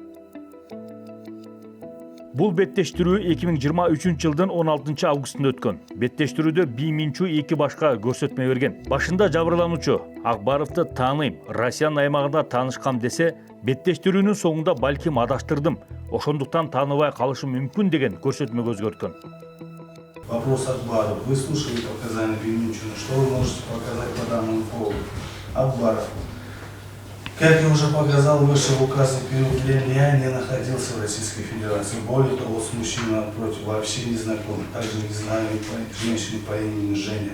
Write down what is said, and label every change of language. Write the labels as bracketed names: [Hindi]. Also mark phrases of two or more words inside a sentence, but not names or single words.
[Kyrgyz] Бул беттештирүү 2023 жылдын 16 августунда өткөн. Беттештирүүдө Би Минчу эки башка көрсөтмө берген. Башында жабырлануучу Акбаровду тааныйм, Россиянын аймагында таанышкам десе, беттештирүүнүн соңунда балким адаштырдым, ошондуктан тааныбай калышым мүмкүн деген көрсөтмөгө өзгөрткөн. [Russian] Вопрос Акбаров. Вы слушали показания Би Минчу. Что вы можете показать по данному поводу? Акбаров. Как я уже показал выше в указе период, я не находился в Российской Федерации. Более того, с мужчиной напротив вообще не знаком. Также не знаю женщины по имени Женя.